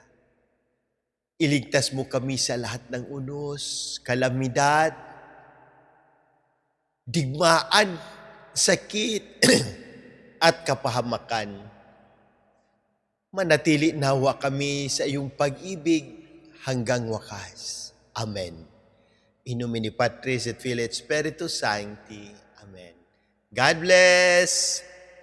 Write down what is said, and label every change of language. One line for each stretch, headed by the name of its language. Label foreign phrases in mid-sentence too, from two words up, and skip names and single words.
Filipino: Iligtas mo kami sa lahat ng unos, kalamidad, digmaan, sakit, at kapahamakan. Manatili nawa kami sa iyong pag-ibig hanggang wakas. Amen.
Latin: In nomine Patris et Filii et Spiritus Sancti.
English: Amen. God bless!